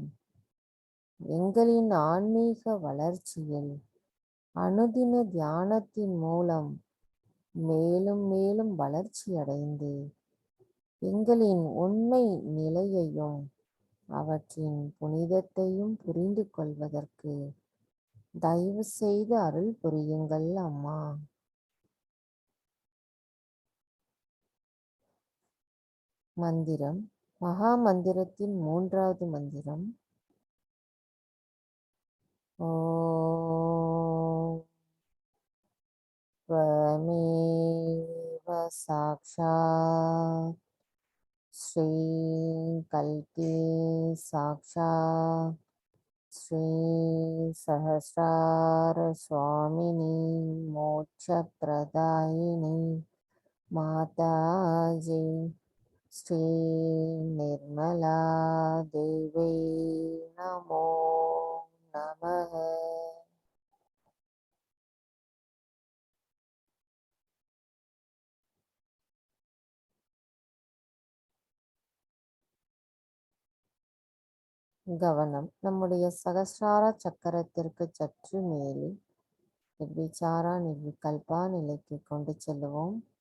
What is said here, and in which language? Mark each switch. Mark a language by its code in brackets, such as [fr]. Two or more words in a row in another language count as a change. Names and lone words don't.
[ta] எங்களின் ஆன்மீக வளர்ச்சியில் அனுதின தியானத்தின் மூலம் மேலும் மேலும் வளர்ச்சியடைந்து எங்களின் உண்மை நிலையையும் அவற்றின் புனிதத்தையும் புரிந்து கொள்வதற்கு தயவு செய்து அருள் புரியுங்கள் அம்மா. மந்திரம். மகா மந்திரத்தின் மூன்றாவது மந்திரம். [sa] ஓம் त्वमेव साक्षात् श्री कल्की साक्षात् श्री सहस्रार स्वामिनी मोक्षप्रदायिनी माताजी श्री निर्मला देवी नमो नमः. [ta] கவனம் நம்முடைய சகஸ்ரார சக்கரத்திற்கு சற்று மேலே [sa] निर्विचारा निर्विकल्पा [ta] நிலைக்கு கொண்டு செல்லுவோம்.